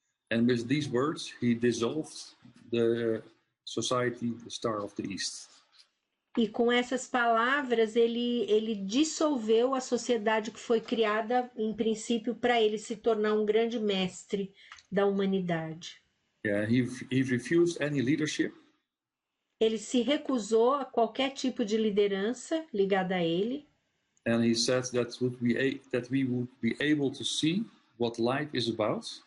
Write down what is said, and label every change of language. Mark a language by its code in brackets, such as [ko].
[en] And with these words, he dissolved the society, the Star of the East. [pt] E com essas palavras, ele dissolveu a sociedade que foi criada, em princípio, para ele se tornar um grande mestre da humanidade. [en] Yeah, he refused any leadership. [pt] Ele se recusou a qualquer tipo de liderança ligada a ele. [en] And he said that we would be able to see what life is about.